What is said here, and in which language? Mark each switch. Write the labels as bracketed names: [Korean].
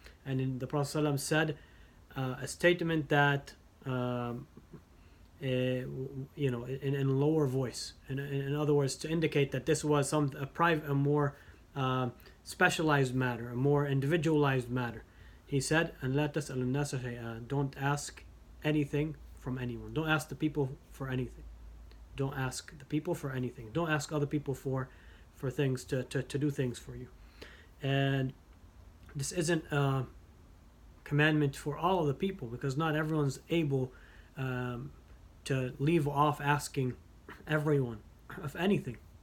[English] And the Prophet ﷺ said a statement that in lower voice. In other words, to indicate that this was a private, a more specialized matter, a more individualized matter. He said, and [Arabic] لا تسأل الناس شيئا. [English] Don't ask anything from anyone. Don't ask the people for anything. Don't ask the people for anything. Don't ask other people for things to do things for you. And this isn't a commandment for all of the people, because not everyone's able to leave off asking everyone of anything.